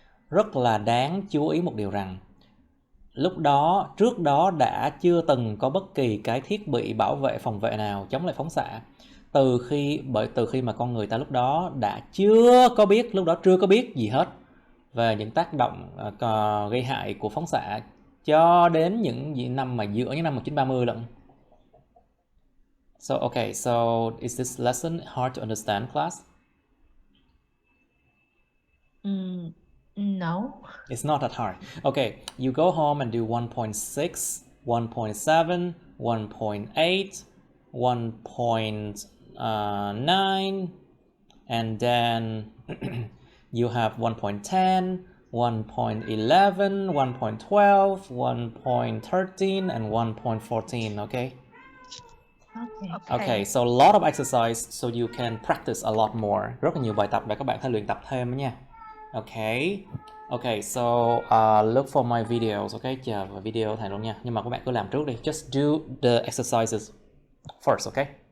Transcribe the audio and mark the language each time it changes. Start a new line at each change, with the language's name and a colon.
Vietnamese: Rất là đáng chú ý một điều rằng trước đó đã chưa từng có bất kỳ cái thiết bị phòng vệ nào chống lại phóng xạ, từ khi mà con người ta lúc đó chưa có biết gì hết về những tác động gây hại của phóng xạ cho đến những năm mà giữa những năm 1930 lận.
English: So okay, so is this lesson hard to understand, class? No. It's not that hard. Okay, you go home and do 1.6, 1.7, 1.8, 1.9, and then you have 1.10, 1.11, 1.12, 1.13, and 1.14, okay? Okay, so a lot of exercise so you can practice a lot more.
Vietnamese: Rất là nhiều bài tập để các bạn thể luyện tập thêm nha.
English: Okay, so look for my videos, okay?
Vietnamese: Chờ vào video thầy luôn nha. Nhưng mà các bạn cứ làm trước đi.
English: Just do the exercises first, okay?